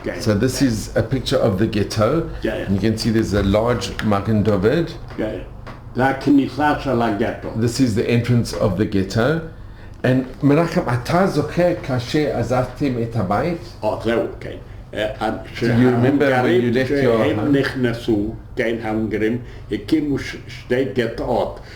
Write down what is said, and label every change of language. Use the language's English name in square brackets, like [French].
[English] So this is a picture of the ghetto. And you can see there's a large Magen David. [Hebrew] זה הכניסה של הגטו. [English] This is the entrance of the ghetto. [Hebrew] And מנחם, אתה זוכר כאשר עזבתם את הבית? זהו, כן. [English] Do you remember when you left your home? [Hebrew] הם נכנסו, כן, ההונגרים, הקימו שתי גטאות.